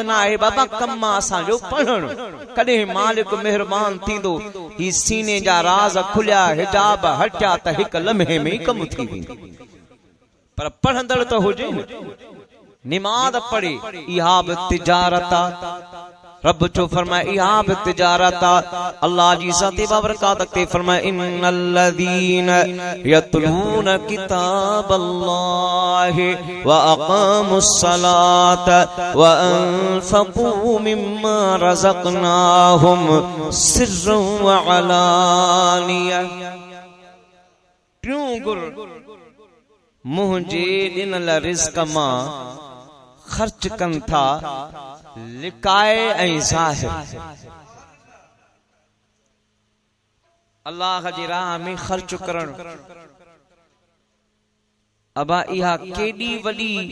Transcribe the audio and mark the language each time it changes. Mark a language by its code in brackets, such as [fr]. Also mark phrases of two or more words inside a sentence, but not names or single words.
[sd] न आहे बाबा कम असांजो पढ़णु कॾहिं मालिक महिरबान थींदो ही सीने जा राज़ खुलिया हिजाब हटिया त हिकु लम्हे में ई कमु थी वेंदो पर पढ़ंदड़ त हुजे निमाज़ पढ़े इहा बि तिजारत रब जो फरमाए इहा बि तिजारत अल्लाह जी ज़ात बाबरकात ते फरमाए [ar] إن الذين يتلون كتاب الله وأقاموا الصلاة وأنفقوا مما رزقناهم سرا وعلانية [sd] टियों गुर मुंहिंजे ॾिनल रिज़्क़ मां ख़र्च कनि था लिकाए ऐं ज़ाहिर अल्लाह जी राह में ख़र्च करण अबा इहा केॾी वॾी